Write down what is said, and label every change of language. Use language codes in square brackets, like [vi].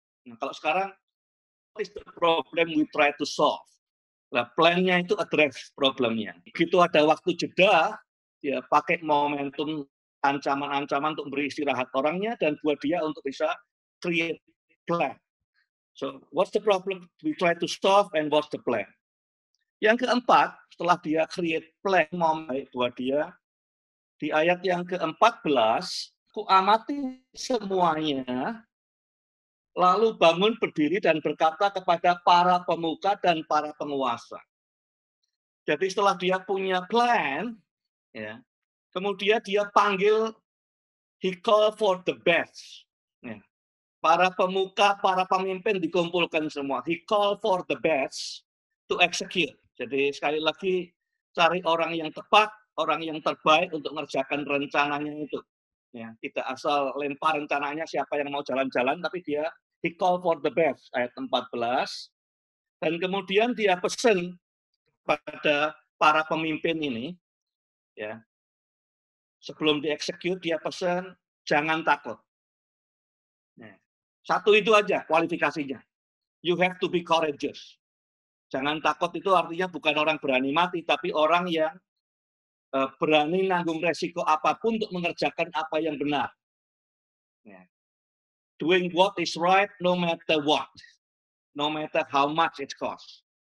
[id] Nah, kalau sekarang, [en] what is the problem we try to solve? [id] Nah, plan-nya itu address problemnya. Begitu ada waktu jeda, ya pakai momentum ancaman-ancaman untuk beri istirahat orangnya dan buat dia untuk bisa [en] create plan. So, what's the problem we try to solve and what's the plan? [id] Yang keempat, setelah dia [en] create plan [id] buat dia, di ayat yang ke-14, ku amati semuanya, lalu bangun berdiri dan berkata kepada para pemuka dan para penguasa. Jadi setelah dia punya plan, ya, kemudian dia panggil, [en] he call for the best. [id] Ya. Para pemuka, para pemimpin dikumpulkan semua. [en] He call for the best to execute. [id] Jadi sekali lagi cari orang yang tepat, orang yang terbaik untuk mengerjakan rencananya itu. Ya, tidak asal lempar rencananya siapa yang mau jalan-jalan, tapi dia [en] he call for the best [id] ayat 14. Dan kemudian dia pesan pada para pemimpin ini, ya, sebelum dieksekut dia pesan jangan takut. Nah, satu itu aja kualifikasinya. [en] You have to be courageous. [id] Jangan takut itu artinya bukan orang berani mati, tapi orang yang berani nanggung resiko apapun untuk mengerjakan apa yang benar. Ya. [en] Doing what is right no matter what, no matter how much it costs.